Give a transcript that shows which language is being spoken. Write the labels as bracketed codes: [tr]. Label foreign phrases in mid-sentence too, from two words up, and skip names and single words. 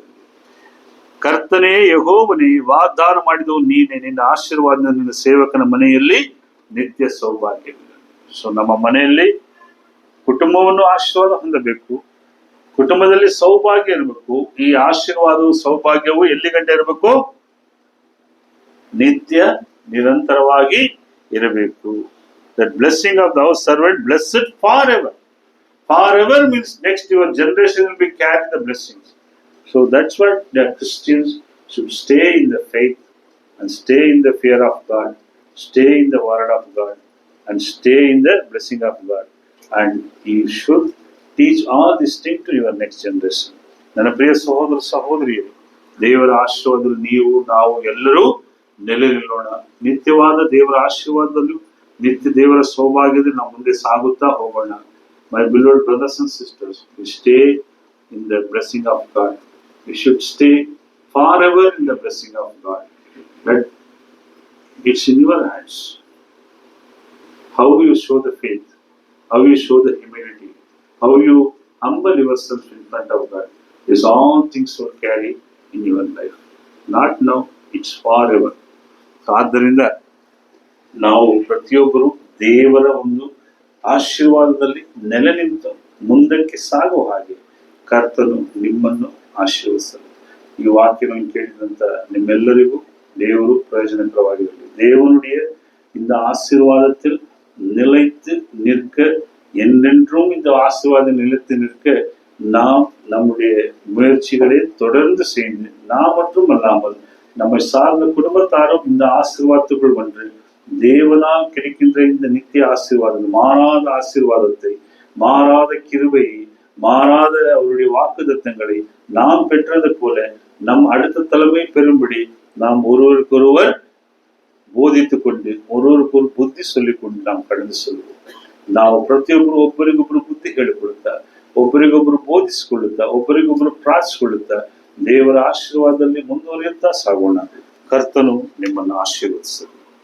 [kn] ಕರ್ತನೇ ಯೆಹೋವನೇ, ವಾಗ್ದಾನ ಮಾಡಿದವು ನೀನೆ, ನಿನ್ನ ಆಶೀರ್ವಾದ ನಿನ್ನ ಸೇವಕನ ಮನೆಯಲ್ಲಿ ನಿತ್ಯ ಸೌಭಾಗ್ಯವಿರಲಿ. ಸೊ ನಮ್ಮ ಮನೆಯಲ್ಲಿ ಕುಟುಂಬವನ್ನು ಆಶೀರ್ವಾದ ಹೊಂದಬೇಕು, ಕುಟುಂಬದಲ್ಲಿ ಸೌಭಾಗ್ಯ ಇರಬೇಕು. ಈ ಆಶೀರ್ವಾದವು ಸೌಭಾಗ್ಯವು ಎಲ್ಲಿ ಗಂಟೆ ಇರಬೇಕು? ನಿತ್ಯ ನಿರಂತರವಾಗಿ ಇರಬೇಕು. [en] That blessing of thou servant blessed forever. Forever means next your generation will be carrying the blessings. So that's what the Christians should stay in the faith and stay in the fear of God, stay in the word of God, and stay in the blessing of God. And you should teach all these things to your next generation. [kn] ನನ್ನ ಪ್ರಿಯ ಸಹೋದರ ಸಹೋದರಿಯರು, ದೇವರ ಆಶೀರ್ವಾದದಲ್ಲಿ ನೀವು ನಾವು ಎಲ್ಲರೂ ನೆಲೆ ನಿಲ್ಲೋಣ. ನಿತ್ಯವಾದ ದೇವರ ಆಶೀರ್ವಾದದಲ್ಲೂ ನಿತ್ಯ ದೇವರ ಸೌಭಾಗ್ಯದಲ್ಲಿ ನಾವು ಮುಂದೆ ಸಾಗುತ್ತಾ ಹೋಗೋಣ. [en] My beloved brothers and sisters, we stay in the blessing of God. We should stay forever in the blessing of God. That it's in your hands. How you show the faith, how you show the humility, how you humble yourself in front of God. These all things will carry in your life. Not now, it's forever. [kn] ಆದ್ದರಿಂದ ನಾವು ಪ್ರತಿಯೊಬ್ಬರು ದೇವರ ಒಂದು ಆಶೀರ್ವಾದದಲ್ಲಿ ನೆಲೆ ನಿಂತು ಮುಂದಕ್ಕೆ ಸಾಗುವ ಹಾಗೆ ಕರ್ತನು ನಿಮ್ಮನ್ನು ಆಶೀರ್ವದಿಸಲಿ. ಈ ವಾಕ್ಯವನ್ನು ಕೇಳಿದಂತ ನಿಮ್ಮೆಲ್ಲರಿಗೂ ದೇವರು பிரயோஜனಕரವಾಗಿರಲಿ. [ta] தேவனுடைய இந்த ஆசீர்வாதத்தில் நிலைத்து நிற்க, என்றென்றும் இந்த ஆசீர்வாதம் நிலைத்து நிற்க நாம் நம்முடைய முயற்சிகளை தொடர்ந்து செய்து, நாம் மட்டும் அல்லாமல் நம்மை சார்ந்த குடும்பத்தாரும் இந்த ஆசீர்வாதத்துக்குள் வந்து தேவனால் கிடைக்கின்ற இந்த நித்திய ஆசீர்வாதம், மாறாத ஆசீர்வாதத்தை, மாறாத கிருபையை, மாறாத அவருடைய வாக்குத்தத்தங்களை நாம் பெற்றது போல நம் அடுத்த தலைமை பெறும்படி நாம் ஒருவருக்கொருவர் [kn] ಬೋಧಿತುಕೊಂಡು ಒಬ್ಬೊಬ್ಬರು ಬುದ್ಧಿ சொல்லிಕೊಂಡು ನಾವು ಕಳೆದು ಸಲ್ಲುವುದು. ನಾವು ಪ್ರತಿಯೊಬ್ಬರು ಒಬ್ಬರಿಗೊಬ್ಬರು ಬುದ್ಧಿ ಹೇಳಿಕೊಳ್ಳುತ್ತಾ, ಒಬ್ಬರಿಗೊಬ್ಬರು ಬೋಧಿಸಿಕೊಳ್ಳುತ್ತಾ, ಒಬ್ಬರಿಗೊಬ್ಬರು ಪ್ರಾರ್ಥಿಸಿಕೊಳ್ಳುತ್ತಾ ದೇವರ ಆಶೀರ್ವಾದದಲ್ಲಿ ಮುಂದುವರಿಯುತ್ತಾ ಸಾಗೋಣ. ಕರ್ತನು ನಿಮ್ಮನ್ನು ಆಶೀರ್ವದಿಸಲಿ.